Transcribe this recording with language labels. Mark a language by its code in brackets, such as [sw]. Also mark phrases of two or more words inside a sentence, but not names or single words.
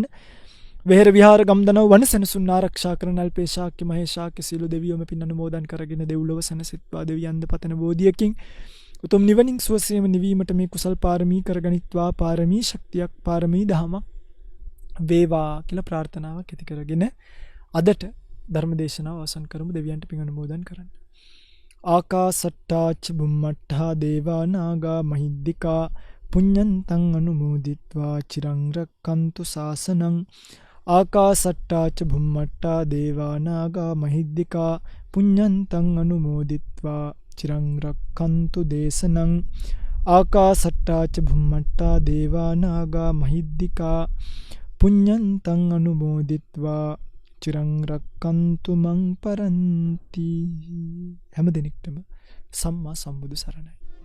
[si] වෙහෙර විහාර ගම්දනව වනසෙනසුන් ආරක්ෂා කරන අල්පේශාක්‍ය මහේශාක්‍ය සීල දෙවියෝම පින් අනුමෝදන් කරගෙන දෙව්ලොව සැනසෙත්වා දෙවියන්ද පතන බෝධියකින් උතුම් නිවනින් සුවසේම නිවීමට මේ කුසල් පාරමී කරගනිත්වා පාරමී ශක්තියක් පාරමී දහමක් වේවා කියලා ප්‍රාර්ථනාවක් ඇති කරගෙන අදට ධර්ම දේශනාව අවසන් කරමු. දෙවියන්ට පින් අනුමෝදන් කරන්න. [pi] ආකාසට්ටාච බුම්මට්ටා දේවා නාග මහිද්దికා පුඤ්ඤන්තං අනුමෝදිත්වා චිරං රක්칸තු ශාසනං. ආකාසට්ටාච බුම්මට්ටා දේවා නාග මහිද්దికා පුඤ්ඤන්තං අනුමෝදිත්වා චිරං රක්칸තු දේශනං. ආකාසට්ටාච බුම්මට්ටා දේවා නාග මහිද්దికා පුඤ්ඤන්තං අනුමෝදිත්වා චිරං රක්칸තු මං පරන්ති. [si] හැම දිනෙකටම සම්මා සම්බුදු සරණයි.